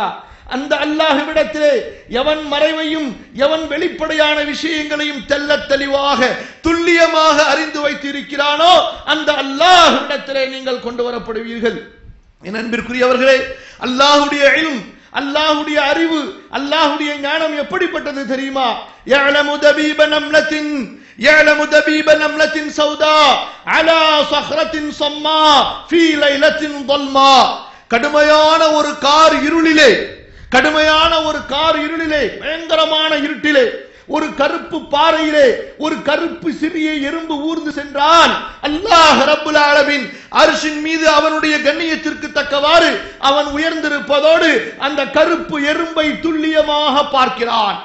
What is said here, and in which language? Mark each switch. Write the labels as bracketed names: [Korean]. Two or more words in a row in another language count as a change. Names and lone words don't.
[Tamil] அந்த அல்லாஹ்விடத்திலே எவன் மறைவையும் எவன் வெளிப்படையான விஷயங்களையும் தெள்ளத் தெளிவாக துல்லியமாக அறிந்து வைத்திருக்கிறானோ அந்த அல்லாஹ்விடத்திலே நீங்கள் கொண்டு வரப்படுவீர்கள். என் அன்பிற்குரியவர்களே, அல்லாஹ்வுடைய இல்ம், அல்லாஹ்வுடைய அறிவு, அல்லாஹ்வுடைய ஞானம் எப்படிப்பட்டது தெரியுமா? [Arabic] يعلم دبيب نملة سوداء على صخرة صماء في ليلة ظلماء. [Tamil] கடுமையான ஒரு கார் இருளிலே, கடுமையான ஒரு கார் இருளிலே, பயங்கரமான இருட்டிலே, ஒரு கருப்பு பாறையிலே ஒரு கருப்பு சிறிய எறும்பு ஊர்ந்து சென்றான். அல்லாஹ் [Arabic] رب العالمين [Tamil] அர்ஷின் மீது அவனுடைய கண்ணியத்திற்கு தக்கவாறு அவன் உயர்ந்திருப்பதோடு அந்த கருப்பு எறும்பை துல்லியமாக பார்க்கிறான்.